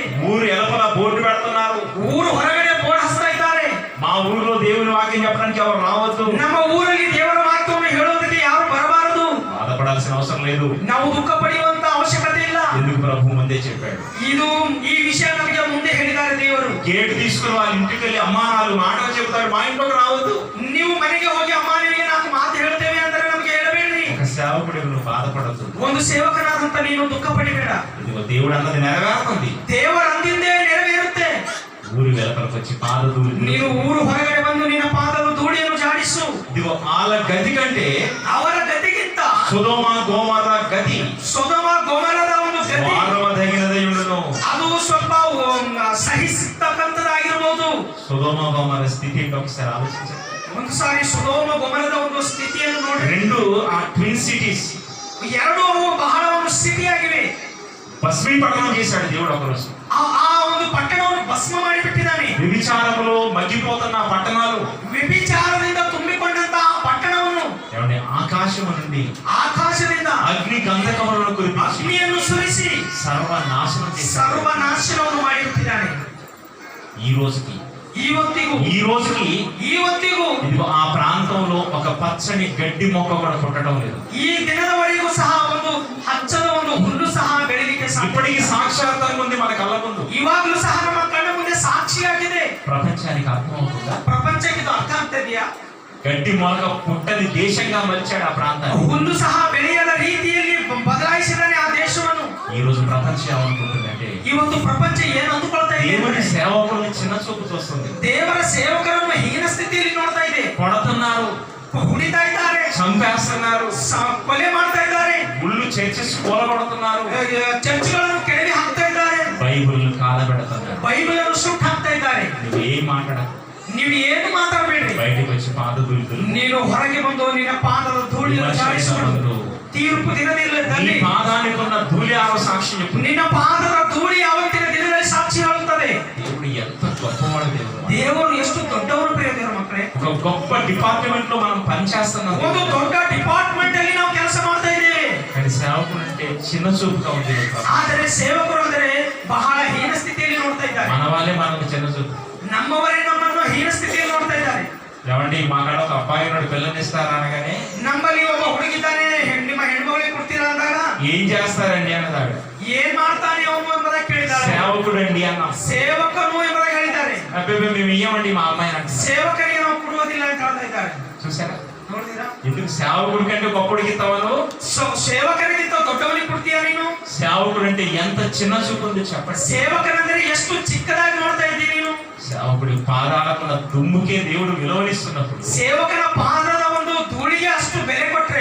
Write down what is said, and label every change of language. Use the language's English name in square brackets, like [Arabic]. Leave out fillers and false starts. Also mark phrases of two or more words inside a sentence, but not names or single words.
[Telugu] ఊరు ఎలపల బోర్డు పెడుతున్నారు, [Kannada] ಊರು ಹೊರಗಡೆ ಬೋರ್ಡ್ ಹಚ್ತಾ ಇದ್ದಾರೆ. [Telugu] మా ఊరిలో దేవుని వాక్యం చెప్పడానికి ఎవరు రావద్దు, [Kannada] ನಮ್ಮ ಊರಲ್ಲಿ ದೇವರ ವಾಕ್ಯವನ್ನು ಹೇಳೋದಕ್ಕೆ ಯಾರು ಬರಬಾರದು. [Telugu] బాధపడాల్సిన అవసరం లేదు. [Kannada] ನಾವು ದುಃಖ ಪಡೆಯುವಂತ ಅವಶ್ಯಕತೆ ಇಲ್ಲ. [Telugu] ఎందుకు ప్రభు ముందే చెప్పాడు. [Kannada] ಈ ವಿಷಯ ನಮಗೆ ಮುಂದೆ ಹೇಳಿದ್ದಾರೆ ದೇವರು. [Telugu] గేటు తీసుకుని వాళ్ళ ఇంటికి వెళ్ళి అమ్మా నాలుగు మాటలు చెబుతాడు, మా ఇంట్లోకి రావద్దు. [Kannada] ನೀವು ಮನೆಗೆ ಹೋಗಿ ಅಮ್ಮ ನಿಮಗೆ ನಾಲ್ಕು ಮಾತು ಹೇಳ್ತೇವೆ ಅಂದರೆ ನಮಗೆ ಹೇಳಬೇಡ್ರಿ. [Telugu] ఒక సేవకుడు నువ్వు బాధపడద్దు, [Kannada] ಒಂದು ಸೇವಕನಾದಂತ ನೀನು దుఃಖ ಪಡಿಬೇಡ. [Telugu] ఇదిగో దేవుడు అన్నది నెరవేరుతుంది. [Kannada] ದೇವರ ಅಂದಿಂದೇ ನೆರವೇರುತ್ತೆ. [Telugu] ఊరి వెలపలకు వచ్చి పాద ధూళి [Kannada] ನೀನು ಊರು ಹೊರಗಡೆ ಬಂದು ನಿನ್ನ ಪಾದದ ಧೂಳಿಯನ್ನು ಜಾಡಿಸು. [Telugu] ఇదిగో వాళ్ళ గతి కంటే [Kannada] ಅವರ ಗತಿಗಿಂತ [Telugu] సొదొమ గొమొర గతి [Kannada] ಸೊದೋಮ ಗೊಮೊರದ ಒಂದು ಗತಿ [Telugu] మారవదగినదై ఉండును. [Kannada] ಅದು ಸ್ವಲ್ಪ ಸಹಿಸತಕ್ಕಂಥದ್ದಾಗಿರಬಹುದು. [Telugu] సొదొమ గొమొర స్థితి ఏంటో ఒకసారి ఆలోచించండి. [Kannada] ಒಂದು ಸಾರಿ ಸೊದೋಮ ಗೊಮೊರದ ಒಂದು ಸ್ಥಿತಿಯನ್ನು ನೋಡಿ. [Telugu] రెండు ఆ [English] twin cities [Kannada] ಎರಡು ಬಹಳ ಒಂದು ಸ್ಥಿತಿಯಾಗಿವೆ. [Telugu] భస్మీపట్నం చేశాడు దేవుడు ఒకరోజు. [Kannada] ಆ ಒಂದು ಪಟ್ಟಣವನ್ನು ಭಸ್ಮ ಮಾಡಿಬಿಟ್ಟಿದ್ದಾನೆ. [Telugu] వ్యభిచారములో మగ్గిపోతున్న ఆ పట్టణాలు [Kannada] ವ್ಯಭಿಚಾರದಿಂದ ತುಂಬಿಕೊಂಡಂತಹ ಪಟ್ಟಣವನ್ನು [Telugu] ఏమంటే ఆకాశము నుండి [Kannada] ಆಕಾಶದಿಂದ [Telugu] అగ్ని గంధకములను కురిపించి [Kannada] ಅಗ್ನಿಯನ್ನು ಸುರಿಸಿ [Telugu] సర్వనాశనం చేశాడు. [Kannada] ಸರ್ವನಾಶನವನ್ನು ಮಾಡಿಬಿಟ್ಟಿದ್ದಾನೆ. [Telugu] ఈ రోజుకి [Kannada] ಇವತ್ತಿಗೂ [Telugu] ఇదిగో ఆ ప్రాంతంలో ఒక పచ్చని గడ్డి మొక్క కూడా పుట్టడం లేదు. [Kannada] ಈ ದಿನದವರೆಗೂ ಸಹ ಒಂದು ಹಚ್ಚದ ಒಂದು ಹುಲ್ಲು ಸಹ ಬೆಳೆಯಲಿಕ್ಕೆ [Telugu] ఇప్పటికీ సాక్షాత్కారం ఉంది మన కళ్ళ ముందు. [Kannada] ಇವಾಗಲೂ ಸಹ ನಮ್ಮ ಕಣ್ಣ ಮುಂದೆ ಸಾಕ್ಷಿಯಾಗಿದೆ. [Telugu] ప్రపంచానికి అర్థమవుతుందా? [Kannada] ಪ್ರಪಂಚಕ್ಕೆ ಇದು ಅರ್ಥ ಆಗ್ತಿದೆಯಾ? [Telugu] గడ్డి మొలక పుట్టని దేశంగా మలిచాడు ఆ ప్రాంతాన్ని. [Kannada] ಹುಲ್ಲು ಸಹ ಬೆಳೆಯದ ರೀತಿಯಲ್ಲಿ ಬದಲಾಯಿಸಿದಾನೆ ಆ ದೇಶವನ್ನು. [Telugu] ఈ రోజు ప్రపంచం ఏమనుకుంటుందంటే [Kannada] ಇವತ್ತು ಪ್ರಪಂಚ ಏನು ಅಂದುಕೊಳ್ತಾ ಇದೆ? [Telugu] దేవుడి సేవకుల్ని చిన్న చూపు చూస్తుంది. [Kannada] ದೇವರ ಸೇವಕರನ್ನು ಹೀನ ಸ್ಥಿತಿಯಲ್ಲಿ ನೋಡ್ತಾ ಇದೆ. [Telugu] కొడుతున్నారు, [Kannada] ಹುಡಿತಾ ಇದ್ದಾರೆ, [Telugu] చంపేస్తున్నారు, [Kannada] ಕೊಲೆ ಮಾಡ್ತಾ ಇದ್ದಾರೆ, [Telugu] గుళ్ళు చర్చెస్ కూలగొడుతున్నారు, [Kannada] ಚರ್ಚ್ಗಳನ್ನು ಕೆಡವಿ ಹಾಕ್ತಾ ಇದ್ದಾರೆ, [Telugu] బైబిల్ కాలబెడుతున్నారు. [Kannada] ಬೈಬಲ್ ಅನ್ನು ಸುಟ್ಟು ಹಾಕ್ತಾ ಇದ್ದಾರೆ. [Telugu] నువ్వేం మాట్లాడకు, [Kannada] ನೀವು ಏನು ಮಾತಾಡಬೇಡ್ರಿ. [Telugu] బయటకు వచ్చి పాద ధూళి [Kannada] ನೀನು ಹೊರಗೆ ಬಂದು ನಿನ್ನ ಪಾದದ ಧೂಳಿಯನ್ನು ಜಾಡಿಸಿಕೊಂಡು ತೀರ್ಪು ದಿನದಲ್ಲಿ [Telugu] పాదానికి ఉన్న ధూళి ఆరో సాక్షి చెప్పు. [Kannada] ನಿನ್ನ ಪಾದದ ಧೂಳಿ ಆವತ್ತಿನ ದಿನದಲ್ಲಿ ಸಾಕ್ಷಿ ಹೇಳುತ್ತದೆ. [Telugu] దేవుడు ఎంత గొప్పవాడు. [Kannada] ದೇವರು ಎಷ್ಟು ದೊಡ್ಡವರು ಪ್ರಿಯ ದೇವರ ಮಕ್ಕಳೇ. [Telugu] ఒక గొప్ప డిపార్ట్మెంట్ లో మనం పనిచేస్తున్నాం. [Kannada] ಒಂದು ದೊಡ್ಡ ಡಿಪಾರ್ಟ್ಮೆಂಟ್ ಅಲ್ಲಿ ನಾವು ಕೆಲಸ ಮಾಡ್ತಾ ಇದ್ದೇವೆ. [Telugu] కానీ సేవకుడు అంటే చిన్న చూపుగా ఉంది ప్రభు. [Kannada] ಆದರೆ ಸೇವಕರು ಅಂದರೆ ಬಹಳ ಹೀನ ಸ್ಥಿತಿಯಲ್ಲಿ ನೋಡ್ತಾ ಇದ್ದಾರೆ. [Telugu] మన వాళ్ళే మనకు చిన్న చూపు. [Kannada] ನಮ್ಮವರೇ ನಮ್ಮನ್ನು ಹೀನ ಸ್ಥಿತಿಯಲ್ಲಿ ನೋಡ್ತಾ ಇದ್ದಾರೆ. [Telugu] ఏమండి మా కాడ ఒక అబ్బాయి ఉన్నాడు పిల్లనిస్తారా అనగానే [Kannada] ನಮ್ಮಲ್ಲಿ ಒಬ್ಬ ಹುಡುಗಿದ್ದಾನೆ, ನಿಮ್ಮ ಹೆಣ್ಮಗಳಿಗೆ ಕೊಡ್ತೀರಾ ಅಂದಾಗ [Telugu] ఏం చేస్తారండి అన్నదాడు. [Kannada] ಏನ್ ಮಾಡ್ತಾನೆ ಅವನು ಎಂಬುದಾಗಿ ಕೇಳಿದ್ದಾರೆ. [Telugu] సేవకుడు అండి అన్న. [Kannada] ಸೇವಕನು ಎಂಬುದಾಗಿ ಹೇಳಿದ್ದಾರೆ. [Telugu] అబ్బాయి మేము ఇయ్యమండి మా అమ్మాయిని అంటే. [Kannada] ಸೇವಕರಿಗೆ ನಾವು ಕೊಡುವುದಿಲ್ಲ ಅಂತ ಹೇಳ್ತಾ ಇದ್ದಾರೆ. [Telugu] చూసారా [Kannada] ನೋಡಿದೀರಾ? [Telugu] ఎందుకు సేవకుడి కంటే గొప్పడికి ఇస్తావను? [Kannada] ಸೇವಕರಿಗಿಂತ ದೊಡ್ಡವನಿಗೆ ಕೊಡ್ತೀಯಾ ನೀನು? [Telugu] సేవకుడు అంటే ఎంత చిన్న చూపు ఉంది చెప్పండి. [Kannada] ಸೇವಕರಂದ್ರೆ ಎಷ್ಟು ಚಿಕ್ಕದಾಗಿ ನೋಡ್ತಾ ಇದ್ದೀಯ ನೀನು? [Telugu] సేవకుడి పాదాలకు దుమ్ముకే దేవుడు విలువనిస్తున్నప్పుడు [Kannada] ಸೇವಕನ ಪಾದದ ಒಂದು ಧೂಳಿಗೆ ಅಷ್ಟು ಬೆಲೆ ಕೊಟ್ರೆ